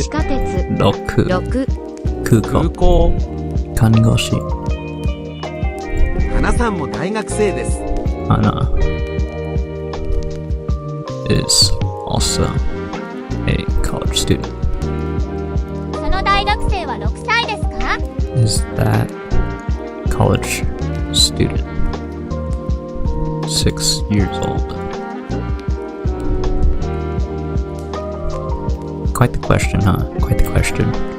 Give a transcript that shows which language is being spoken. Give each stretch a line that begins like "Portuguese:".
Japanese: 地下鉄 roku 6 kuko kangoshi 花さんも大学生です。
English: Hana is also a college student.
Japanese: その大学生は6歳ですか？
English: Is that college student 6 years old? Quite the question, huh? Quite the question.